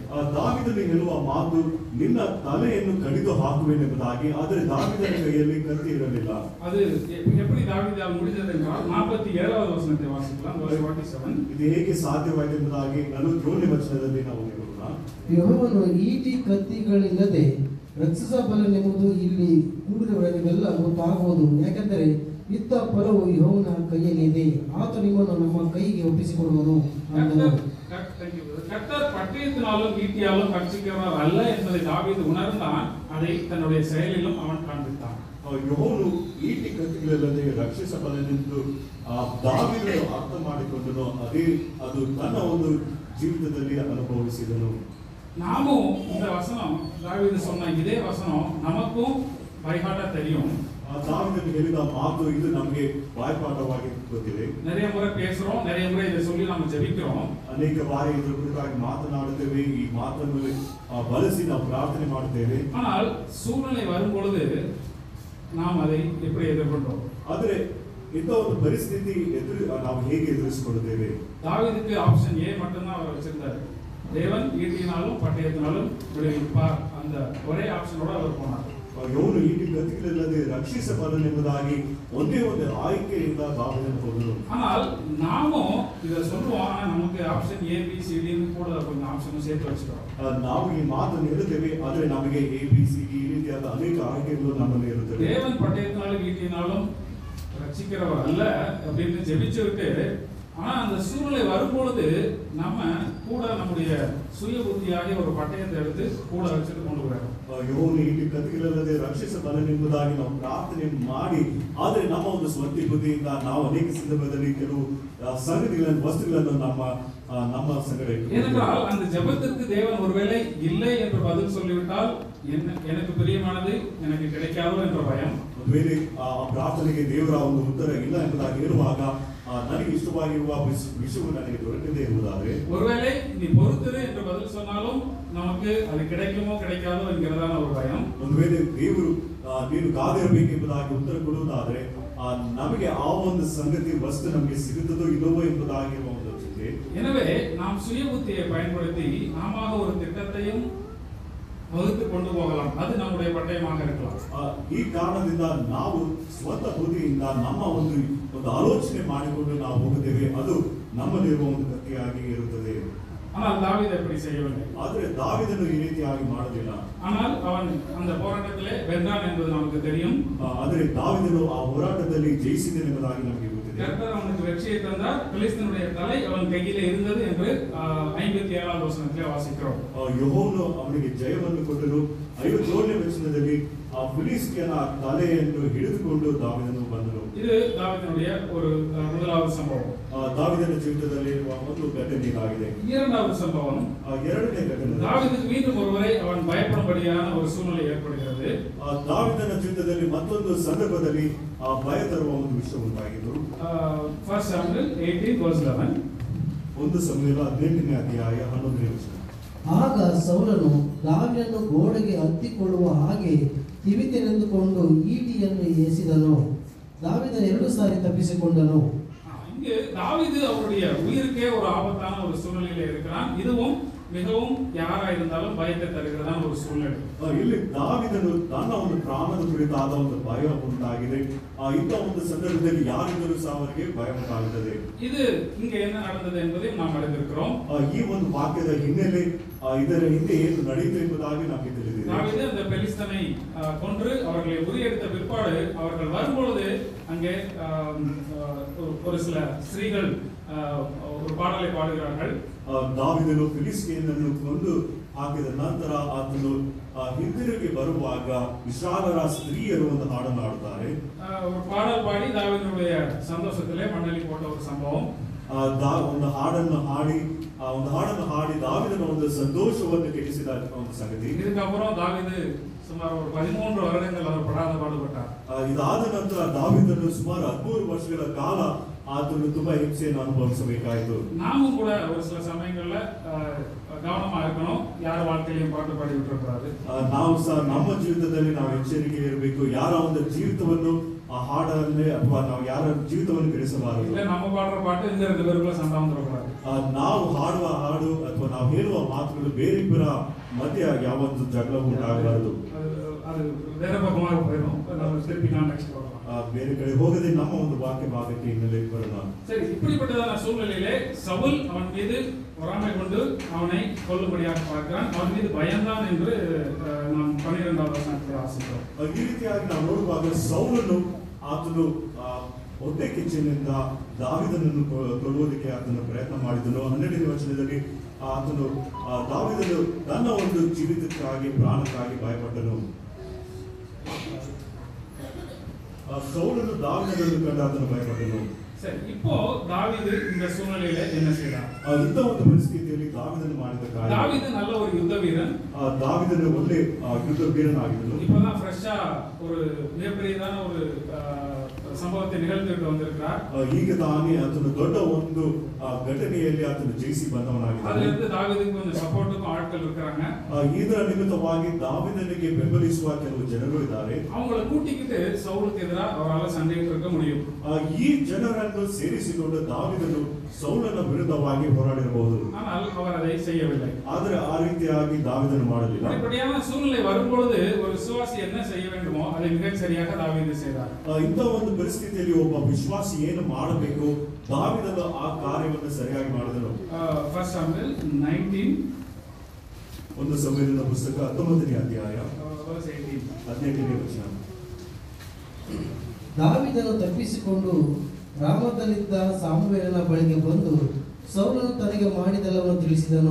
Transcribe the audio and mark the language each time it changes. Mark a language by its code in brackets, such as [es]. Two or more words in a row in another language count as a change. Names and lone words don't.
[kn] ದಾವೀದನು ಹೇಳುವ ಮಾತು, ನಿನ್ನ ತಲೆಯನ್ನು ಕಡಿದು ಹಾಕುವೆನೆಂಬುದಾಗಿ. ಆದರೆ ದಾವೀದನ ಕೈಯಲ್ಲಿ ಕತ್ತಿ ಇರಲಿಲ್ಲ. [ta] அது எப்படி தாவீதால் முடிந்தது என்றால் 47வது வசனத்தை வாசிக்கலாம். [en] verse 47. [kn] ಇದು ಹೇಗೆ ಸಾಧ್ಯವಾಯಿತು ಎಂಬುದಾಗಿ 47ನೇ ವಚನದಲ್ಲಿ ನಾವು ನೋಡೋಣ. ಯೆಹೋವನು ಈಟಿ ಕತ್ತಿಗಳಿಲ್ಲದೆ ರಕ್ಷಿಸಬಲ್ಲನೆಂಬುದು ಇಲ್ಲಿ ಕೂಡಿದವರಿಗೆಲ್ಲ ಗೊತ್ತಾಗುವುದು. ಯಾಕೆಂದರೆ ಯುದ್ಧ ಫಲವು ಯೆಹೋವನ ಕೈಯಲ್ಲಿದೆ, ಆತ ನಿಮ್ಮನ್ನು ನಮ್ಮ ಕೈಗೆ ಒಪ್ಪಿಸಿಕೊಡುವನು. [ta] கர்த்தர் பட்டயத்தினாலும் ஈட்டியாலும் ரட்சிக்கிறவர் அல்ல என்பதை தாவீது உணர்ந்தான். அதை தன்னுடைய செயலிலும் அவன் காண்பித்தான். [kn] ಯೆಹೋವನು ಈಟಿ ಕತ್ತಿಗಳಿಲ್ಲದೆ ರಕ್ಷಿಸಬಲ್ಲನೆಂದು ದಾವೀದನು ಅರ್ಥ ಮಾಡಿಕೊಂಡನು. ಅದು ತನ್ನ ಒಂದು ಜೀವಿತದಲ್ಲಿ ಅನುಭವಿಸಿದನು. [ta] நாமும் இந்த வசனம் தாவீது சொன்ன இதே வசனம் நமக்கும் பைஹார்ட்டா தெரியும். [kn] தாவீது ಹೇಳಿದ ಮಾತು ಇದು ನಮಗೆ ಬಾಯ್ಪಾಠವಾಗಿ ಗೊತ್ತಿದೆ. [ta] நிறைய முறை பேசுறோம், நிறைய முறை இதை சொல்லி நாம ஜெபிக்கிறோம். [kn] ಅನೇಕ ಬಾರಿ ಇದರ ಕುರಿತಾಗಿ ಮಾತನಾಡುತ್ತೇವೆ, ಈ ಮಾತನ್ನು ಬಳಸಿ ನಾವು ಪ್ರಾರ್ಥನೆ ಮಾಡುತ್ತೇವೆ. [ta] ஆனால் சூழ்நிலை வரும் பொழுது நாம் அதை எப்படி எதிர்கொண்டோம்? [kn] ಆದರೆ ಇಂಥ ಒಂದು ಪರಿಸ್ಥಿತಿ ನಾವು ಹೇಗೆ ಎದುರಿಸಿಕೊಳ್ಳುತ್ತೇವೆ? [ta] தாவீதுக்கு [en] option A [ta] மட்டும்தான் அவர் வச்சிருந்தார். தேவன் ஈட்டியினாலும் பட்டயத்தினாலும் விடுவிப்பார், அந்த ஒரே ஆப்ஷனோட அவர் போனார். [kn] ಇವನು ಈಟಿ ಕತ್ತಿಗಳಿಲ್ಲದೆ ರಕ್ಷಿಸಬಲ್ಲನೆಂಬುದಾಗಿ ಒಂದೇ ಒಂದು ಆಯ್ಕೆಯಿಂದ ದಾವೀದನು ಹೋದನು. [ta] ஆனால் நாமும் இதை சொல்லுவோம், ஆனா நமக்கு [en] option A B C D [ta] கூட கொஞ்சம் ஆப்ஷன் சேர்த்து வச்சிருக்கோம். [kn] ನಾವು ಈ ಮಾತನ್ನು ಹೇಳುತ್ತೇವೆ, ಆದರೆ ನಮಗೆ [en] A B C D [kn] ಈ ರೀತಿಯಾದ ಅನೇಕ ಆಯ್ಕೆಗಳು ನಮ್ಮಲ್ಲಿ ಇರುತ್ತವೆ. [ta] தேவன் பட்டயத்தினாலும் ஈட்டியினாலும் ரட்சிக்கிறவர் அல்ல அப்படின்னு ஜெபிச்சிருக்கு. ஆனா அந்த சூழ்நிலை வரும்பொழுது நம்ம கூட நம்முடைய சுய புத்தியாகிய ஒரு பட்டயத்தை எடுத்து கூட வச்சுட்டு கொண்டு போறோம். [kn] ಯೆಹೋವನು ಈಟಿ ಕತ್ತಿಗಳಿಲ್ಲದೆ ರಕ್ಷಿಸಬಲ್ಲನೆಂಬುದಾಗಿ ನಾವು ಪ್ರಾರ್ಥನೆ ಮಾಡಿ, ಆದರೆ ನಮ್ಮ ಒಂದು ಸ್ವಂತ ಬುದ್ಧಿಯಿಂದ ನಾವು ಅನೇಕ ಸಂದರ್ಭದಲ್ಲಿ ಕೆಲವು ಸಂಗತಿಗಳನ್ನು ವಸ್ತುಗಳನ್ನು ನಮ್ಮ ಸಂಗಡ [ta] ஏனென்றால் அந்த ஜெபத்திற்கு தேவன் ஒருவேளை இல்லை என்று பதில் சொல்லிவிட்டால் எனக்கு பிரியமானது எனக்கு கிடைக்காதோ என்ற பயம். [kn] ಒಂದು ವೇಳೆ ಆ ಪ್ರಾರ್ಥನೆಗೆ ದೇವರ ಒಂದು ಉತ್ತರ ಇಲ್ಲ ಎಂಬುದಾಗಿ ಹೇಳುವಾಗ ನನಗೆ ಇಷ್ಟವಾಗಿರುವ ವಿಷಯವು ನನಗೆ ದೊರಕದೇ ಇರುವುದಾದರೆ, [ta] ஒருவேளை நீ பொறுத்திரு என்று பதில் சொன்னாலும் நமக்கு அது கிடைக்குமோ கிடைக்காதோ என்கிறதான ஒரு பயம். [kn] ಒಂದು ವೇಳೆ ದೇವರು ನೀನು ಕಾದಿರಬೇಕೆಂಬುದಾಗಿ ಉತ್ತರ ಕೊಡುವುದಾದರೆ ನಮಗೆ ಆ ಒಂದು ಸಂಗತಿ ವಸ್ತು ನಮಗೆ ಸಿಗುತ್ತದೋ ಇಲ್ಲವೋ ಎಂಬುದಾಗಿರುವ ಒಂದು ಚಿಂತೆ. [ta] எனவே நாம் சுய புத்தியை பயன்படுத்தி நாம ஒரு திட்டத்தையும் வகுத்து கொண்டு போகலாம். அது நம்முடைய பட்டயமாக இருக்கலாம். [kn] ಈ ಕಾರಣದಿಂದ ನಾವು ಸ್ವಂತ ಬುದ್ಧಿಯಿಂದ ನಮ್ಮ ಒಂದು ಆಲೋಚನೆ ಮಾಡಿಕೊಂಡು ನಾವು ಹೋಗುತ್ತೇವೆ. ಅದು ನಮ್ಮಲ್ಲಿರುವ ಒಂದು ಕಥೆಯಾಗಿ ಇರುತ್ತದೆ. [ta] ஆனால் தாவீது அப்படி செய்யவில்லை. [kn] ಆದರೆ ದಾವೀದನು ಈ ರೀತಿಯಾಗಿ ಮಾಡಲಿಲ್ಲ. [ta] ஆனால் அவன் அந்த போராட்டத்திலே வென்றான் என்பது நமக்கு தெரியும். ಆದರೆ ದಾವೀದನು ಆ ಹೋರಾಟದಲ್ಲಿ ಜಯಿಸಿದನು ಎಂಬುದಾಗಿ ನಮಗೆ ಗೊತ್ತಿದೆ. கர்த்தர் அவனுக்கு வெற்றியை தந்தார். பெலிஸ்தனுடைய தலை அவன் கையிலே இருந்தது என்று 57வது வசனத்திலே வாசிக்கிறோம். [kn] ಯೆಹೋವನು ಅವನಿಗೆ ಜಯವನ್ನು ಕೊಟ್ಟನು. 57ನೇ ವಚನದಲ್ಲಿ ಆ ಫಿಲಿಸ್ಟಿಯನ ತಲೆಯನ್ನು ಹಿಡಿದುಕೊಂಡು ದಾವೀದನು ಬಂದನು. [ta] இது தாவீதினுடைய ஒரு முதலாவது சம்பவம். [kn] ದಾವೀದನ ಜೀವಿತದಲ್ಲಿ ಒಂದು ಘಟನೆ ಇದಾಗಿದೆ. [ta] இரண்டாவது சம்பவம், [kn] ಎರಡನೇ ಘಟನೆ, [ta] தாவீதுக்கு மீண்டும் ஒருவரை அவன் பயப்படும்படியான ஒரு சூழ்நிலை ஏற்படுகிறது. [kn] ದಾವೀದನ ಜೀವಿತದಲ್ಲಿ ಮತ್ತೊಂದು ಸಂದರ್ಭದಲ್ಲಿ ಭಯ ತರುವ ಒಂದು ವಿಷಯ ಉಂಟಾಗಿದ್ದು. [en] 1 Samuel 18:11. [kn] 1 ಸಮುವೇಲ 18ನೇ ಅಧ್ಯಾಯ 11ನೇ ವಚನ. ಆಗ ಸೌಲನು ದಾವೀದನನ್ನು ಗೋಡೆಗೆ ಹತ್ತಿಕೊಳ್ಳುವ ಹಾಗೆ ತಿವಿತೆನೆಂದುಕೊಂಡು ಈಟಿಯನ್ನು ಎಸೆದನು. ದಾವೀದನು 2 ಸಾರಿ ತಪ್ಪಿಸಿಕೊಂಡನು. [ta] இங்கு தாவீது அவருடைய உயிருக்கே ஒரு ஆபத்தான ஒரு சூழ்நிலையில இருக்கிறான். இதுவும் மிகவும் யாரா இருந்தாலும் பயத்தை தருகிறதான ஒரு சூழ்நிலை. [kn] ಇಲ್ಲಿ ದಾವೀದನು ತನ್ನ ಒಂದು ಪ್ರಾಣದ ಕುರಿತಾದ ಒಂದು ಭಯ ಉಂಟಾಗಿದೆ. ಇಂಥ ಒಂದು ಸಂದರ್ಭದಲ್ಲಿ ಯಾರಿದ್ದರೂ ಸಹ ಅವರಿಗೆ ಭಯ ಉಂಟಾಗುತ್ತದೆ. [ta] இது இங்க என்ன நடந்தது என்பதையும் நாம் அறிந்திருக்கிறோம். [kn] ಈ ಒಂದು ವಾಕ್ಯದ ಹಿನ್ನೆಲೆ ಇದರ ಹಿಂದೆ ಏನು ನಡೆಯಿತು ಎಂಬುದಾಗಿ ನಮಗೆ ತಿಳಿದಿದೆ. [ta] தாவீது அந்த பெலிஸ்தனை கொன்று அவர்களை முறியடித்த பிற்பாடு அவர்கள் வரும்பொழுது அங்கே ஒரு சில ஸ்திரீகள் ஒரு பாடலை பாடுகிறார்கள். [kn] ದಾವೀದನು ಫಿಲಿಸ್ಟಿಯನನ್ನು ಕೊಂದು ಹಾಕಿದ ನಂತರ ಆತನು ಹಿಂದಿರುಗಿ ಬರುವಾಗ ಇಸ್ರಾಯೇಲರ ಸ್ತ್ರೀಯರು ಒಂದು ಹಾಡನ್ನು ಹಾಡುತ್ತಾರೆ. [ta] ஒரு பாடல் பாடி தாவீதுடைய சந்தோஷத்திலே மண்ணலி போட்ட ஒரு சம்பவம். [kn] ಒಂದು ಹಾಡನ್ನು ಹಾಡಿ ದಾವೀದನ ಒಂದು ಸಂತೋಷವನ್ನು ಕೆಡಿಸಿದ ಒಂದು ಸಂಗತಿ. [ta] இதுக்கப்புறம் தாவீது சுமார் ஒரு 13 வருடங்கள் அவர் படாத பாடுபட்டார். [kn] ಇದಾದ ನಂತರ ದಾವೀದನು ಸುಮಾರು 13 ವರ್ಷಗಳ ಕಾಲ ಆತನು ತುಂಬಾ ಹಿಂಸೆಯನ್ನು ಅನುಭವಿಸಬೇಕಾಯಿತು. [ta] நாமும் கூட ஒரு சில சமயங்கள்ல கவனமா இருக்கணும். யார் வாழ்க்கையிலும் பாட்டு பாடி விட்டுறக்கூடாது. [kn] ನಾವು ಸಹ ನಮ್ಮ ಜೀವಿತದಲ್ಲಿ ನಾವು ಎಚ್ಚರಿಕೆ ಇರಬೇಕು. ಯಾರ ಒಂದು ಜೀವಿತವನ್ನು ಆ ಹಾಡನ್ನೇ ಅಥವಾ ನಾವು ಯಾರ ಜೀವಿತವನ್ನು ಕೆಡಿಸಬಾರದು. [ta] ಇಲ್ಲ நம்ம பாடுற பாட்டு இந்த 2 பேருக்குள்ள சண்டை வந்துடக்கூடாது. [kn] ನಾವು ಹಾಡುವ ಹಾಡು ಅಥವಾ ನಾವು ಹೇಳುವ ಮಾತುಗಳು ಬೇರಿಬ್ಬರ ಮಧ್ಯೆ ಯಾವೊಂದು ಜಗಳ ಉಂಟಾಗಬಾರದು. [ta] அது வேற பக்கமாக போயிடும். நம்ம திருப்பி கான்டெக்ஸ்ட் போடலாம். [kn] ಬೇರೆ ಕಡೆ ಹೋಗದೆ ನಮ್ಮ ಒಂದು ವಾಕ್ಯ ಭಾಗಕ್ಕೆ ಹಿನ್ನೆಲೆ ಬರೋಣ. [ta] சரி, இப்படிப்பட்டதான சூழ்நிலையிலே சவுல் அவன் மீது பொறாமை கொண்டு அவனை கொல்லும்படியாக பார்க்கிறான். அவன் மீது பயந்தான் என்று நாம் 12வது வசனத்தில் வாசிக்கிறோம். [kn] ಈ ರೀತಿಯಾಗಿ ನಾವು ನೋಡುವಾಗ ಸೌಲನು ಆತನು ಹೊಟ್ಟೆ ಕಿಚ್ಚಿನಿಂದ ದಾವೀದನನ್ನು ಕೊಲ್ಲುವುದಕ್ಕೆ ಆತನು ಪ್ರಯತ್ನ ಮಾಡಿದನು. 12ನೇ ವಚನದಲ್ಲಿ ಆತನು ದಾವೀದನು ತನ್ನ ಒಂದು ಜೀವಿತಕ್ಕಾಗಿ ಪ್ರಾಣಕ್ಕಾಗಿ ಭಯಪಟ್ಟನು. ಸೌಲನು ದಾವೀದನನ್ನು ಕಂಡು ಆತನು ಭಯಪಟ್ಟನು. [ta] சரி, இப்போ தாவீது இந்த சூழ்நிலையில என்ன செய்யறான்? [kn] ಇಂಥ ಒಂದು ಪರಿಸ್ಥಿತಿಯಲ್ಲಿ ದಾವೀದನು ಮಾಡಿದ ಕಾರ್ಯ, [ta] தாவீது நல்ல ஒரு யுத்த வீரன். [kn] ದಾವೀದನು ಒಳ್ಳೆ ಯುದ್ಧ ವೀರನಾಗಿದ್ದನು. [ta] இப்பதான் ஃப்ரெஷ்ஷா ஒரு மிகப்பெரியதான ஒரு ಸಂಭವத்தை ನಿಗಲ್ತಿಟ್ಟು வந்திருக்கிறார். [kn] ಈಗ ತಾನೇ ಆತನು ದೊಡ್ಡ ಒಂದು ಘಟನೆಯಲ್ಲಿ ಆತನು ಜಯಿಸಿ ಬಂದವನಾಗಿದ್ದಾನೆ. [ta] அதிலிருந்து தாவீதுக்கு கொஞ்சம் சப்போர்ட்டுக்கும் ஆட்கள் இருக்காங்க. [kn] ಇದರ ನಿಮಿತ್ತವಾಗಿ ದಾವೀದನಿಗೆ ಬೆಂಬಲಿಸುವ ಕೆಲವು ಜನರು ಇದ್ದಾರೆ. [ta] அவங்களை கூட்டிக்கிட்டு சவுலுக்கு எதிராக அவரால் சண்டையிட்டு இருக்க முடியும். [kn] ಈ ಜನರನ್ನು ಸೇರಿಸಿಕೊಂಡು ದಾವೀದನು ಸೌಲನ ವಿರುದ್ಧವಾಗಿ ಹೋರಾಡಿರಬಹುದು. [ta] ஆனால் அவர் அதை செய்யவில்லை. [kn] ಆದರೆ ಆ ರೀತಿಯಾಗಿ ದಾವೀದನು ಮಾಡಲಿಲ್ಲ. [ta] இப்படியான சூழ்நிலை வரும்பொழுது ஒரு விசுவாசி என்ன செய்ய வேண்டுமோ அதை மிகச் சரியாக தாவீது செய்தார். [kn] ಇಂಥ ಒಂದು ಪರಿಸ್ಥಿತಿಯಲ್ಲಿ ಒಬ್ಬ ವಿಶ್ವಾಸಿ ಏನು ಮಾಡಬೇಕು, ದಾವೀದನು ಆ ಕಾರ್ಯವನ್ನು ಸರಿಯಾಗಿ ಮಾಡಿದನು. [en] 1 Samuel 19 [kn] ಒಂದು ಸಮುವೇಲನ ಪುಸ್ತಕ 19ನೇ ಅಧ್ಯಾಯ 18. ವಚನ. ದಾವೀದನು ತಪ್ಪಿಸಿಕೊಂಡು ರಾಮದಲ್ಲಿದ್ದ ಸಾಮುವೇಲನ ಬಳಿಗೆ ಬಂದು ಸೌಲನು ತನಗೆ ಮಾಡಿದೆಲ್ಲವನ್ನು ತಿಳಿಸಿದನು.